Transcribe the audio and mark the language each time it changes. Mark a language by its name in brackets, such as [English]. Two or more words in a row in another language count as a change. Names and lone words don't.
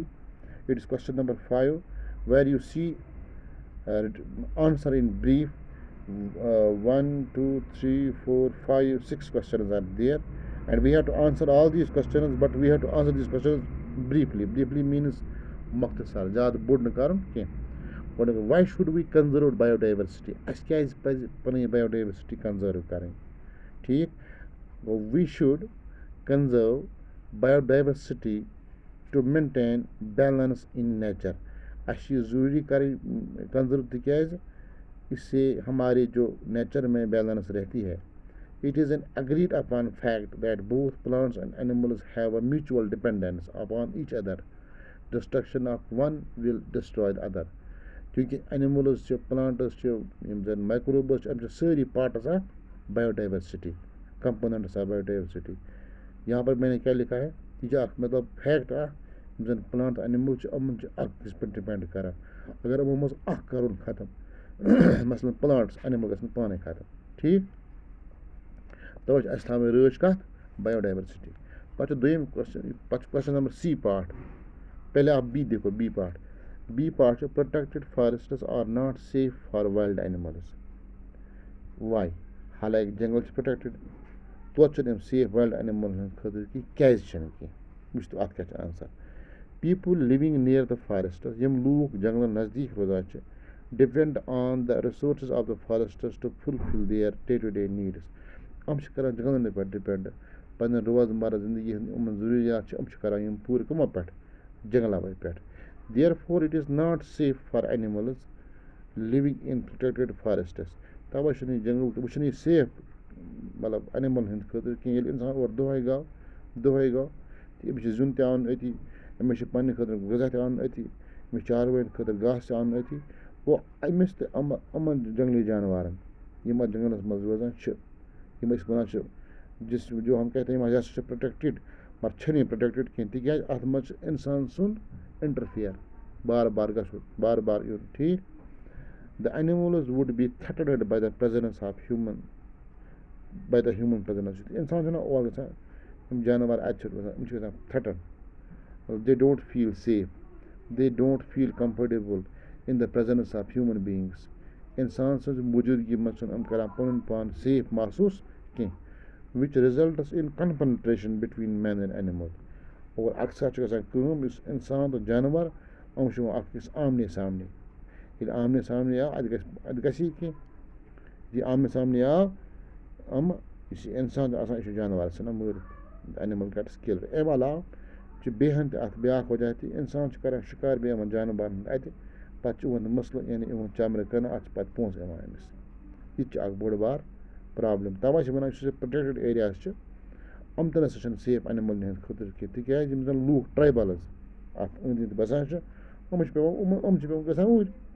[English] It is question number 5 where you see answer in brief. 1 2 3 4 5 6 questions are there, and we have to answer all these questions, but we have to answer these questions briefly. Briefly means [Kashmiri] مختصر زیادٕ بوٚڑ نہٕ کَرُن کینٛہہ. [English] گۄڈٕ why should we conserve biodiversity؟ [Kashmiri] اَسہِ کیٛازِ پَزِ پَنٕنۍ [English] biodiversity conserve [Kashmiri] کَرٕنۍ؟ ٹھیٖک گوٚو [English] we should conserve biodiversity to maintain balance in nature. [Kashmiri] اَسہِ چھِ یہِ ضروٗری کَرٕنۍ conserve تِکیٛازِ [Hindi] इससे हमारे जो नेचर में बैलेंस रहती है. [English] It is an agreed upon fact that both plants and animals have a mutual dependence upon each other. Destruction of one will destroy the other. [Kashmiri] क्योंकि animals چھِ plants چھِ یِم زَن microbes چھِ یِم چھِ سٲری [English] parts of biodiversity, components of biodiversity. [Hindi] यहाँ पर मैंने क्या लिखा है [Kashmiri] یہِ چھِ اَکھ مطلب فیکٹ اَکھ یِم زَن پٕلانٛٹ اینِمٕل چھِ یِمَن چھِ اَکھ أکِس پٮ۪ٹھ ڈِپٮ۪نٛڈ کَران. اگر یِمو منٛز اَکھ کَرُن ختم مثلاً پٕلانٛٹٕس اینِمٕل گژھن پانَے ختم. ٹھیٖک تَوَے چھِ اَسہِ تھاوٕنۍ رٲچھ کَتھ biodiversity. پَتہٕ چھُ دوٚیِم کوسچن پَتہٕ چھُ کوسچن نمبر C پارٹ. [Hindi] पहले आप B देखो B पार्ट. [Kashmiri] B پارٹ چھُ [English] protected forests are not safe for wild animals. [Kashmiri] Why؟ حالانکہِ جنگل چھِ protected توتہِ چھِنہٕ یِم سیف وایلڈ اینِملن ہٕنٛدِ خٲطرٕ کینٛہہ. کیٛازِ چھِنہٕ کینٛہہ؟ وٕچھتو اَتھ کیٛاہ چھِ آنسر. [English] people living near the forests [Kashmiri] یِم لوٗکھ جنگلن نزدیٖک روزان چھِ [English] depend on the resources of the forests to fulfill their day-to-day needs. [Kashmiri] یِم چھِ کران جنگلن پٮ۪ٹھ ڈِپٮ۪نٛڈ پنٕنۍ روزمرہ زندگی ہٕنٛدۍ یِمن ضروٗریات چھِ یِم چھِ کران یِم پوٗرٕ کٕمو پٮ۪ٹھ جنگلو پٮ۪ٹھ. [English] Therefore it is not safe for animals living in protected forests. [Kashmiri] تَوَے چھُنہٕ یہِ جنگل وۄنۍ چھُنہٕ یہِ سیف مطلب اینِملن ہٕنٛدِ خٲطرٕ کینٛہہ. ییٚلہِ اِنسان اورٕ دۄہے گوٚو تہٕ أمِس چھُ زیُن تہِ اَنُن أتی, أمِس چھُ پنٕنہِ خٲطرٕ غذا تہِ اَنُن أتی, أمِس چاروٲیَن خٲطرٕ گاسہٕ تہِ اَنُن أتی. گوٚو أمِس تہِ یِمن جنگلی جانوارن یِم اَتھ جنگلس منٛز روزان چھِ یِم أسۍ وَنان چھِ [Hindi] जिस जो हम कहते हैं [Kashmiri] یہِ ہسا چھِ پروٹیکٹِڈ مگر چھِنہٕ یہِ پروٹیکٹِڈ کینٛہہ تِکیٛازِ اَتھ منٛز چھُ اِنسان سُنٛد اِنٹرفِیر بار بار گژھُن بار بار یُن. [English] ٹھیٖک the animals would be threatened by the presence of human presence. [Kashmiri] اِنسان چھُنہ اور گژھان یِم جانوار اَتہِ چھِ روزان یِم چھِ گژھان threatened. [English] They don't feel safe. They don't feel comfortable in the presence of human beings. [Kashmiri] اِنسان سٕنٛز موٗجوٗدگی منٛز چھِنہٕ یِم کران پَنُن پان سیف محسوٗس کینٛہہ. [English] which results in confrontation between man and animal. [Kashmiri] اور اکثر چھِ گژھان کٲم یُس اِنسان تہٕ جانوار یِم چھِ یِوان اکھ أکِس آمنے سامنے. ییٚلہِ آمنے سامنے آو اَتہِ گژھی کینٛہہ. یہِ آمنے سامنے آو یُس یہِ اِنسان چھُ آسان یہِ چھُ جانوار ژھٕنان مٲرِتھ [English] animal gets killed. [Kashmiri] اَمہِ علاوٕ چھُ بیٚیہِ ہن تہِ اَتھ بیٛاکھ وجہ تہِ اِنسان چھُ کران شِکار بیٚیہِ یِمن جانوارن ہُنٛد اَتہِ پَتہٕ چھُ یِہُنٛد مٕسلہٕ یعنی یِہُنٛد چمرٕ کٕنان اَتھ چھِ پَتہٕ پونٛسہٕ یِوان أمِس. یہِ تہِ چھُ اکھ بوٚڑ بار پرابلِم. تَوے چھِ وَنان یُس یہِ [English] protected areas [Kashmiri] چھِ یِم تہِ نَسا چھِنہٕ سیف اینِملن ہٕنٛدِ خٲطرٕ کینٛہہ تِکیٛازِ یِم زَن لوٗکھ ٹرٛایبَلٕز اَتھ أنٛدۍ أنٛدۍ بَسان چھِ یِم چھِ پٮ۪وان گژھان اوٗرۍ.